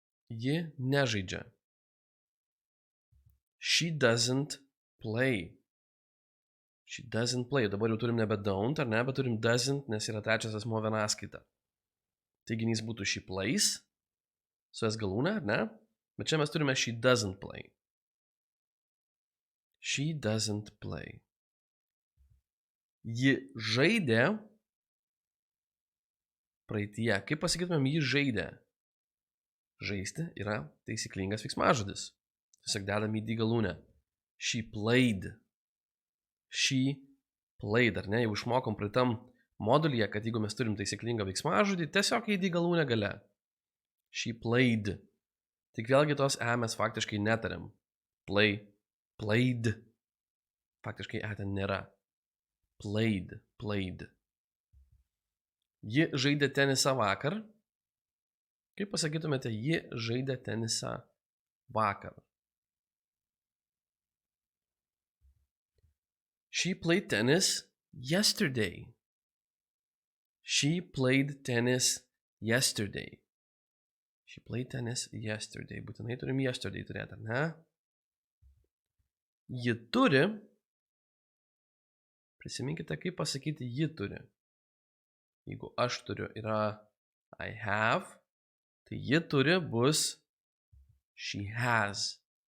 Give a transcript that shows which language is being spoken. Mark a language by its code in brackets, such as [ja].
[lt] Ji nežaidžia. [en] She doesn't play. She doesn't play. [lt] Dabar jau turim nebe don't, ar ne, bet turim doesn't, nes yra trečias asmuo vienaskaita. Teiginys būtų [en] she plays, [lt] su S galūne, ar ne? Bet čia mes turime [en] she doesn't play. She doesn't play. [lt] Ji žaidė praeityje. Kaip pasakytumėm, ji žaidė? Žaisti yra taisyklingas veiksmažodis. Tiesiog dedam į D galūnę. [en] She played. She played, [lt] ar ne? Jau išmokom praeitam modulyje, kad jeigu mes turim taisyklingą veiksmažodį, tiesiog į D galūnę gale. [en] She played. [lt] Tik vėlgi tos E mes faktiškai netariam. [en] Play, played. [lt] Faktiškai E ten nėra. [en] Played, played. [lt] Ji žaidė tenisą vakar. Kaip pasakytumėte, ji žaidė tenisą vakar? [en] She played tennis yesterday. She played tennis yesterday. She played tennis yesterday. [lt] Būtinai turim yesterday turėti, ar ne? Ji turi. Prisiminkite, kaip pasakyti ji turi. Jeigu aš turiu yra [en] I have, [lt] tai ji turi bus [en] she has.